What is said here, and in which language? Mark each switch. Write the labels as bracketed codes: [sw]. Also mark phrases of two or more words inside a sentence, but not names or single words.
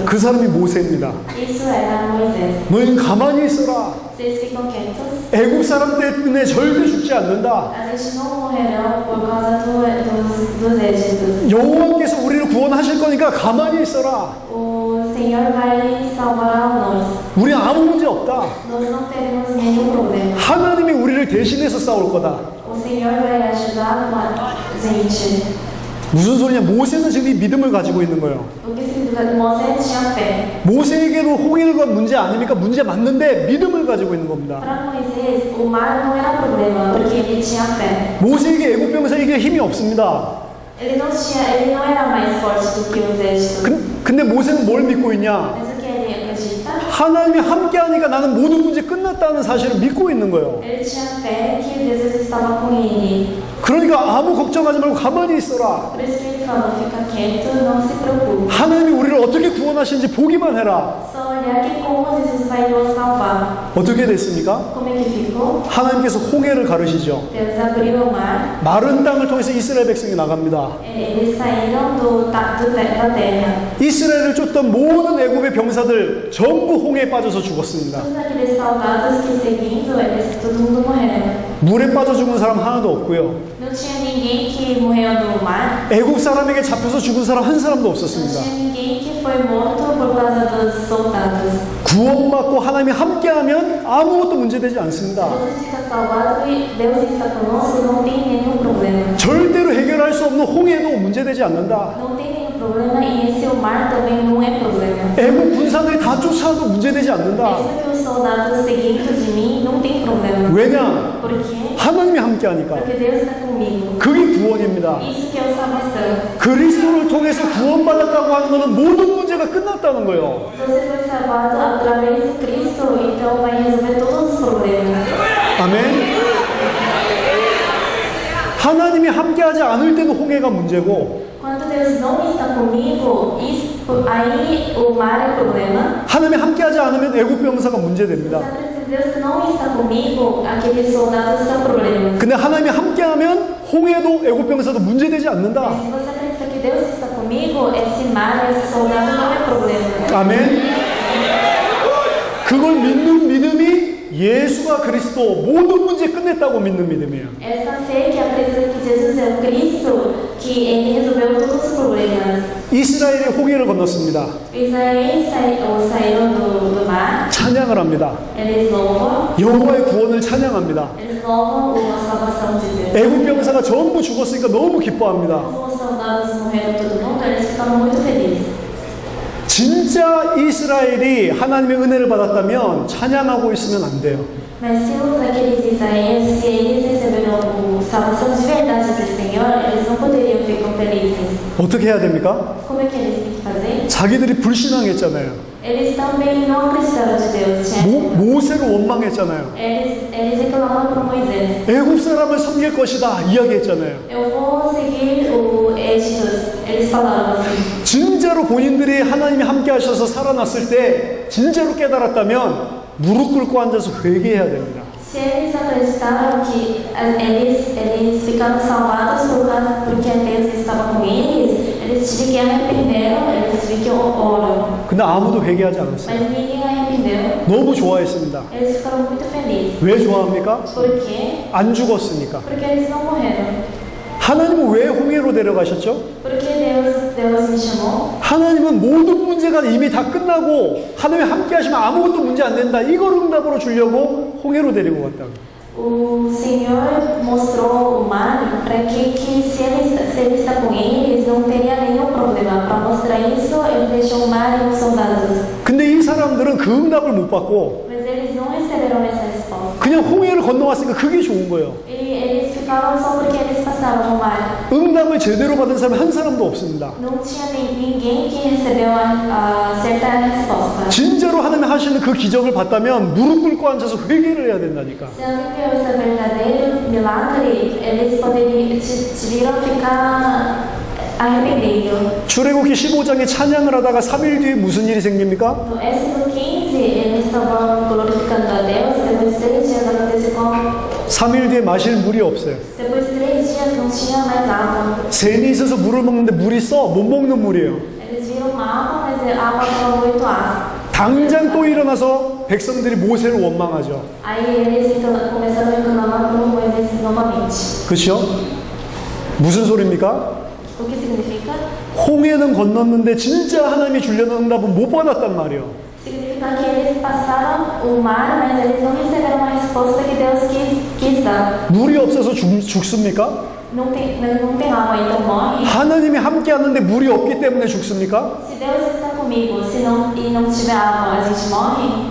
[ko] 그 사람이 모세입니다. [pt] Isso era Moisés. [ko] 너희는 가만히 있어라. [pt] Vocês ficam quietos. [ko] 애국 사람 때문에 절대 죽지 않는다. [pt] A gente não morrerão por causa dos êxitos. [ko] 여호와께서 우리를 구원하실 거니까 가만히 있어라. [pt] O Senhor vai salvar nós. [ko] 우리 아무 문제 없다. [pt] Nós não teremos nenhum problema. [ko] 하나님이 우리를 대신해서 싸울 거다. [pt] O Senhor vai ajudar a gente. [ko] 무슨 소리냐? 모세는 지금 이 믿음을 가지고 있는 거예요. [pt] O que significa? Moisés tinha fé. [ko] 모세에게도 홍해가 문제 아닙니까? 문제 맞는데 믿음을 가지고 있는 겁니다. [pt] Para Moisés, o mar não era problema, porque ele tinha fé. [ko] 모세에게 애국 병사 이게 힘이 없습니다. [pt] Ele não era mais forte do que os exércitos. [ko] 근데 모세는 뭘 믿고 있냐? [pt] Mas o que ele acredita? [ko] 하나님이 함께하니까 나는 모든 문제 끝났다는 사실을 믿고 있는 거예요. [pt] Ele tinha fé que Deus estava com ele. [ko] 그러니까 아무 걱정하지 말고 가만히 있어라. [pt] Por isso que ele falou, fica quieto, não se preocupe. [ko] 하나님이 우리를 어떻게 구원하시는지 보기만 해라. [pt] Só olhar que como Jesus vai nos salvar. [ko] 어떻게 됐습니까? [pt] Como é que ficou? [ko] 하나님께서 홍해를 가르시죠. [pt] Deus abriu o mar. [ko] 마른 땅을 통해서 이스라엘 백성이 나갑니다. [pt] Eles saíram da terra. [ko] 이스라엘을 쫓던 모든 애굽의 병사들 전부 홍해에 빠져서 죽었습니다. [pt] Todos aqueles soldados que seguindo, todo mundo morreu. [ko] 물에 빠져 죽은 사람 하나도 없고요. [pt] Não tinha ninguém que morreu no mar. [ko] 애굽 사람에게 잡혀서 죽은 사람 한 사람도 [pt] Não [ko] 없었습니다. [pt] tinha ninguém que foi morto por causa dos soldados. [ko] 구원받고 하나님이 함께하면 아무것도 문제되지 않습니다. [pt] Você fica salvado e Deus está conosco, não tem nenhum problema. [ko] 절대로 해결할 수 없는 홍해도 문제되지 않는다. [pt] Não tem nenhum problema e esse o mar também não é problema. [ko] 애국 군사들이 다 쫓아와도 문제되지 않는다. [pt] Mesmo que os soldados seguindo de mim, não tem problema. [ko] 왜냐? [pt] Por quê? [ko] 하나님이 함께하니까. [pt] Porque Deus está comigo. [ko] 그게 구원입니다. [pt] Isso que é a salvação. [ko] 그리스도를 통해서 구원받았다고 하는 것은 모든 문제가 끝났다는 거예요. [pt] Se você foi salvado através de Cristo, então vai resolver todos os problemas. [ko] 아멘. 하나님이 함께하지 않을 때도 홍해가 문제고, [pt] Quando Deus não está comigo, aí o mar é problema. [ko] 하나님이 함께하지 않으면 애국 병사가 문제됩니다. [pt] Se Deus não está comigo, aqueles soldados são problemas. [ko] 근데 하나님이 함께하면 홍해도 애국 병사도 문제되지 않는다. [pt] Mas se você acredita que Deus está comigo, esse mar, esse soldado não é problema. [ko] 아멘. 그걸 믿는 믿음이 예수가 그리스도 모든 문제 끝냈다고 믿는 믿음이에요. [pt] Essa fé que acredita que Jesus é o Cristo, que ele resolveu todos os problemas. [ko] 이스라엘이 홍해를 건넜습니다. [pt] Israel saíram do mar, [ko] 찬양을 합니다. [pt] eles louvam, [ko] 여호와의 구원을 찬양합니다. [pt] eles louvam a salvação de Deus. [ko] 애국 병사가 전부 죽었으니까 너무 기뻐합니다. [pt] Os soldados morreram todo mundo, eles ficaram muito felizes. [ko] 진짜 이스라엘이 하나님의 은혜를 받았다면 찬양하고 있으면 안 돼요. [pt] Mas se aqueles israelenses, se eles receberam a salvação de verdade do Senhor, eles não poderiam ficar felizes. [ko] 어떻게 해야 됩니까? [pt] Como é que eles têm que fazer? [ko] 자기들이 불신앙했잖아요. [pt] Eles também não acreditaram de Deus. [ko] 모세를 원망했잖아요. [pt] Eles reclamaram por Moisés. [ko] 애국 사람을 섬길 것이다 이야기했잖아요. [pt] Eu vou seguir o Êxodo. Eles falaram assim. [ko] 진짜로 본인들이 하나님이 함께 하셔서 살아났을 때 진짜로 깨달았다면 무릎 꿇고 앉아서 회개해야 됩니다. [pt] Se eles acreditaram que eles ficaram salvados porque Deus estava com eles Eles tiveram que arrependeram, eles tiveram que oram. [ko] 근데 아무도 회개하지 않았어요. [pt] Mas ninguém arrependeu. [ko] 너무 좋아했습니다. [pt] Eles ficaram muito felizes. [ko] 왜 좋아합니까? [pt] Por quê? [ko] 안 죽었으니까. [pt] Porque eles não morreram. [ko] 하나님은 왜 홍해로 데려가셨죠? [pt] Porque Deus me chamou. [ko] 하나님은 모든 문제가 이미 다 끝나고 하나님이 함께 하시면 아무것도 문제 안 된다. 이걸 응답으로 주려고 홍해로 데리고 갔다고. [pt] O Senhor mostrou o mar para que se ele está com eles, não teria nenhum problema. Para mostrar isso, ele deixou o mar e os soldados. [ko] 근데 이 사람들은 그 응답을 못 받고 [pt] Mas eles não receberam essa resposta. [ko] 그냥 홍해를 건너왔으니까 그게 좋은 거예요. [pt] E eles ficaram só porque eles passaram no mar. [ko] 응답을 제대로 받은 사람이 한 사람도 없습니다. [pt] Não tinha ninguém que recebeu a certa resposta. [ko] 진짜로 하나님이 하시는 그 기적을 봤다면 무릎 꿇고 앉아서 회개를 해야 된다니까. [pt] Se alguém viu esse verdadeiro milagre, eles deveriam ficar arrependidos. [ko] 출애굽기 15장에 찬양을 하다가 3일 뒤에 무슨 일이 생깁니까? [pt] No Êxodo 15, eles estavam glorificando a Deus. Depois de 3 dias aconteceu como? [ko] 3일 뒤에 마실 물이 없어요. [pt] Depois de 3 dias não tinha mais água. [ko] 샘이 있어서 물을 먹는데 물이 써 못 먹는 물이에요. [pt] Eles viram água, mas a água estava muito ácida. [ko] 당장 또 일어나서 백성들이 모세를 원망하죠. [pt] Aí eles começaram a reclamar por Moisés novamente. [ko] 그렇죠? 무슨 소리입니까? [pt] O que significa? [ko] 홍해는 건넜는데 진짜 하나님이 주려는 응답은 못 받았단 말이에요. [pt] Significa que eles passaram o mar, mas eles não receberam a resposta que Deus quis dar. [ko] 물이 없어서 죽습니까? [pt] Não tem água, então morre. [ko] 하나님이 함께 하는데 물이 없기 때문에 죽습니까? [pt] Se Deus está comigo e não tiver água, a gente morre?